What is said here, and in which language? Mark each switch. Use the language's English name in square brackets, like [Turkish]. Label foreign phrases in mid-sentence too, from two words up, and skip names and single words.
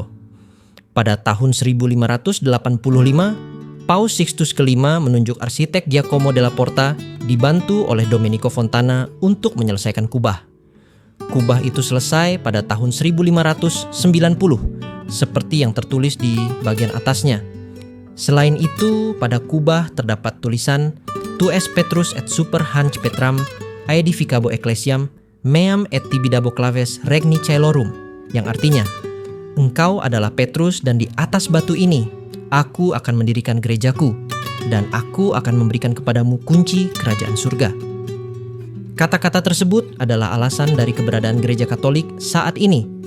[Indonesian] Pada tahun 1585, Paus Sixtus kelima menunjuk arsitek Giacomo della Porta dibantu oleh Domenico Fontana untuk menyelesaikan kubah. Kubah itu selesai pada tahun 1590, seperti yang tertulis di bagian atasnya. Selain itu, pada kubah terdapat tulisan [Latin] Tu es Petrus et super hanc Petram aedificabo ecclesiam meam et tibidabo claves regni caelorum, [Indonesian] yang artinya, engkau adalah Petrus dan di atas batu ini aku akan mendirikan gerejaku dan aku akan memberikan kepadamu kunci kerajaan surga. Kata-kata tersebut adalah alasan dari keberadaan gereja Katolik saat ini.